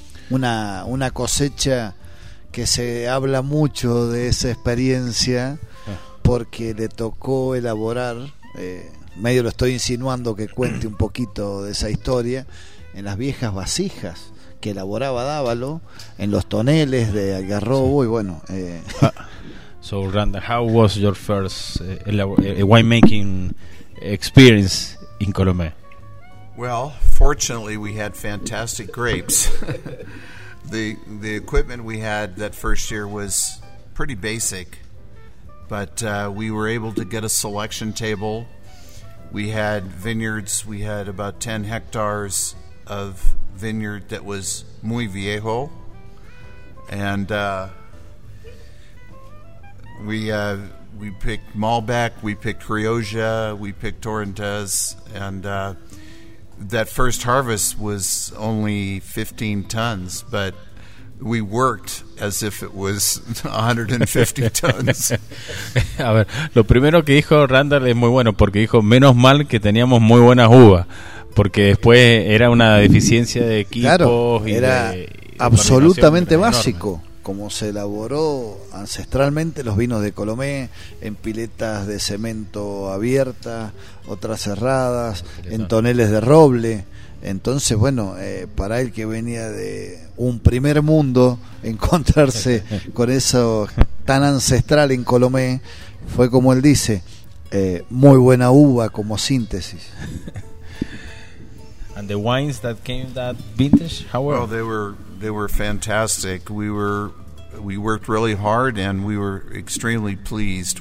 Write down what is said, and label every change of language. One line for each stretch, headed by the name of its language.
Spanish: Una cosecha que se habla mucho de esa experiencia porque le tocó elaborar, medio lo estoy insinuando que cuente un poquito de esa historia, en las viejas vasijas que elaboraba Dávalo, en los toneles de Algarrobo, sí. Y bueno,
English: So Randall, how was your first winemaking experience in Colomé? Well, fortunately we had fantastic grapes. The equipment we had that first year was pretty basic, but we were able to get a selection table. We had vineyards, we had about 10 hectares of vineyard that was muy viejo, and we picked Malbec, we picked Rioja, we picked Torrontés, and that first harvest was only 15 tons, but we worked as if it was 150 tons.
Spanish: A ver, lo primero que dijo Randall es muy bueno, porque dijo, menos mal que teníamos muy buena uva, porque después era una deficiencia de equipos. Claro, y era de absolutamente básico, enorme. Como se elaboró ancestralmente los vinos de Colomé, en piletas de cemento abiertas, otras cerradas, en toneles de roble. Entonces, bueno, para el que venía de un primer mundo, encontrarse con eso tan ancestral en Colomé fue, como él dice, muy buena uva como síntesis.
English: And the wines that came that vintage, how were? Well, they were fantastic. We worked really hard and we were extremely pleased.